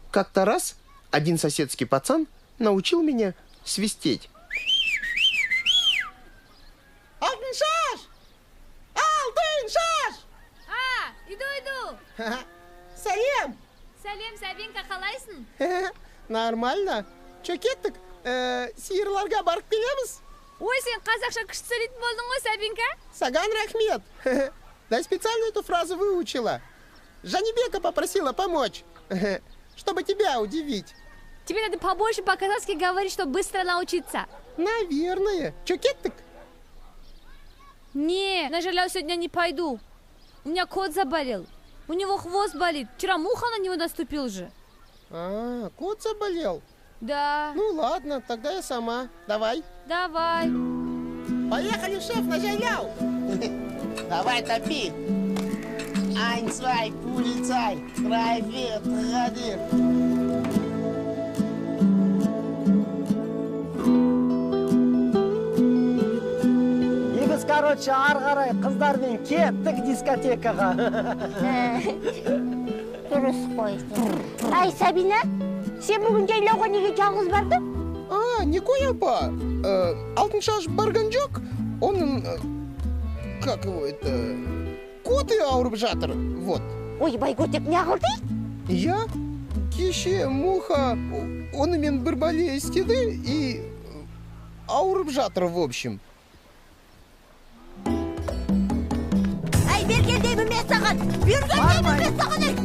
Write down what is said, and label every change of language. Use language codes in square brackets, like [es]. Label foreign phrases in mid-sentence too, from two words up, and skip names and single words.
[ru] Как-то раз один соседский пацан научил меня свистеть. [kk] Алтын шаш! Алтын шаш! [ru] Иду. [kk] Сәлем! Сәлем, Сәбинка, қалайсың? [ru] Нормально. Чё кеттік? [kk] Сиырларға барып келеміз. Ой, сен қазақша күшті сөйлейтін болдың ғой, Сәбинка? Саган рахмет. [ru] Да специально эту фразу выучила. Жанибека попросила помочь, чтобы тебя удивить. Тебе надо побольше по-казахски говорить, чтобы быстро научиться. Наверное. Чё кеттік? Не, на жилье сегодня не пойду. У меня кот заболел. У него хвост болит. Вчера муха на него наступил же. Кот заболел? Да. Ну ладно, тогда я сама. Давай. Давай. Поехали, шеф, на жилье. Давай, топи. [de] Ein, zwei, Polizei. 3, 4, 1. [kk] Короче, ары қарай қыздармен кеттік дискотекаға. Дұрыс қой. Ай, Сабина, сен бүгін жайлауға неге жалғыз бардың? Никой апа. Алтын шаш барған жоқ. Оның, [ru] как его это, [kk] коты ауырып жатыр. [ru] Вот. [kk] Ойбай, көтек не қылды? Я кеше муха онымен бір бәле істеді и ауырып жатыр, [ru] в общем. [kk] Бергендеймін мен саған! Бергендеймін мен саған!